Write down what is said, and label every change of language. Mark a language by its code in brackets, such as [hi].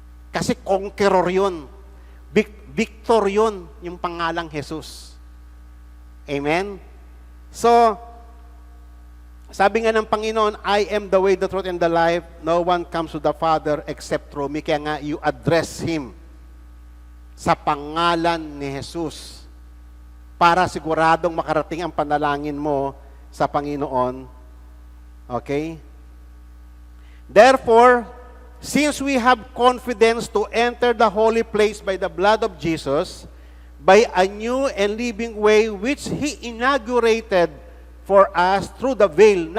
[tl] Kasi conqueror yun. Victor yun, yung pangalang Jesus. Amen? [en] So, [tl] sabi nga ng Panginoon, [en] I am the way, the truth, and the life. No one comes to the Father except through me. [tl] Kaya nga, [en] you address Him [tl] sa pangalan ni Jesus para siguradong makarating ang panalangin mo sa Panginoon. [en] Okay? Therefore, since we have confidence to enter the holy place by the blood of Jesus, by a new and living way which He inaugurated for us through the veil.